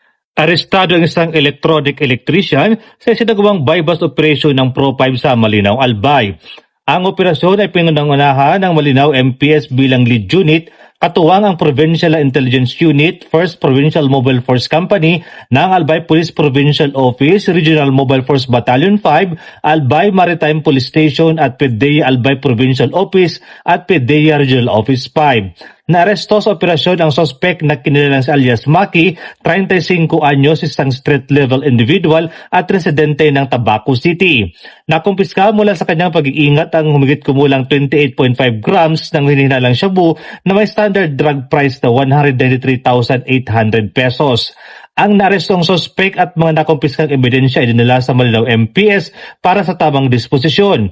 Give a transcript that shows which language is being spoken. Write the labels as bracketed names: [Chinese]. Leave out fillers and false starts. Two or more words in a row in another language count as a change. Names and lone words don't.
[Filipino] Arestado ang isang electronic electrician sa isinagawang [English] bypass operation [Filipino] ng Pro5 sa Malinaw, Albay. Ang operasyon ay pinangunahan ng Malinaw MPS bilang [English] lead unit, [Filipino] katuwang ang Provincial Intelligence Unit, 1st Provincial Mobile Force Company ng Albay Police Provincial Office, Regional Mobile Force Battalion 5, Albay Maritime Police Station at PDEA Albay Provincial Office at PDEA Regional Office 5. Naaresto sa operasyon ang sospek na kinilalang si alias Maki, 35 anyos, isang [English] street-level individual [Filipino] at residente ng Tabaco City. Nakumpiska mula sa kanyang pag-iingat ang humigit kumulang 28.5 grams ng hinihinalang shabu na may [English] standard drug price [Filipino] na 193,800 pesos. Ang naarestong sospek at mga nakumpiskang ebidensya ay dinala sa Malinaw MPS para sa tamang disposisyon.